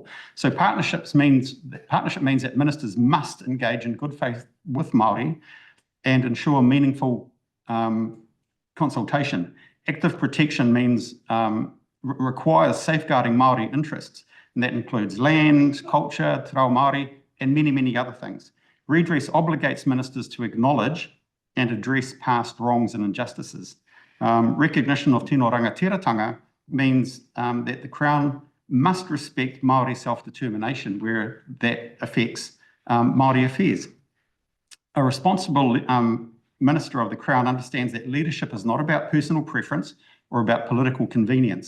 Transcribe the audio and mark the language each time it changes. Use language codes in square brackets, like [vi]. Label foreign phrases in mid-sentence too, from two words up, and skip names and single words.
[en] So partnership means that ministers must engage in good faith with Māori and ensure meaningful consultation. Active protection means requires safeguarding Māori interests, and that includes land, culture, [mi] te reo Māori, [en] and many, many other things. Redress obligates ministers to acknowledge and address past wrongs and injustices. Recognition of [mi] tino rangatiratanga [en] means that the Crown must respect Māori self-determination where that affects Māori affairs. A responsible Minister of the Crown understands that leadership is not about personal preference or about political convenience.